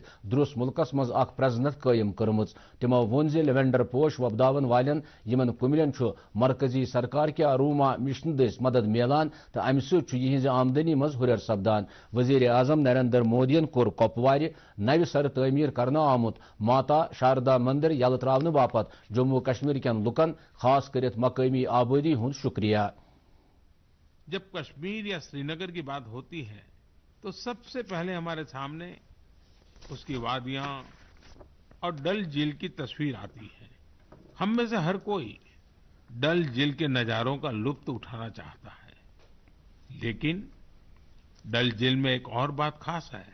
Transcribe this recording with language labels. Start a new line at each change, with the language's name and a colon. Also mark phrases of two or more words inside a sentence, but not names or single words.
Kashmiri: درس ملکس مز اخ پریزنت قائم کرمز تمو وون لیوینڈر پوش وبداون والن یمن کملین مرکزی سرکار کے
English: aroma mission
Kashmiri: دس مدد میلان تو امہ سہذ آمدنی مز ہرر سپدان وزیر اعظم نریندر مودین کور کپوار نو سر تعمیر کرنا آمت ماتا شاردا مندر یل تراؤن باپت جموں کشمیر کین لکن خاص کرت مقامی آبادی ہند شکریہ.
Urdu: جب کشمیر یا سری نگر کی بات ہوتی ہے تو سب سے پہلے ہمارے سامنے اس کی وادیاں اور ڈل جھیل کی تصویر آتی ہے. ہم میں سے ہر کوئی ڈل جھیل کے نظاروں کا لطف اٹھانا چاہتا ہے، لیکن ڈل جھیل میں ایک اور بات خاص ہے.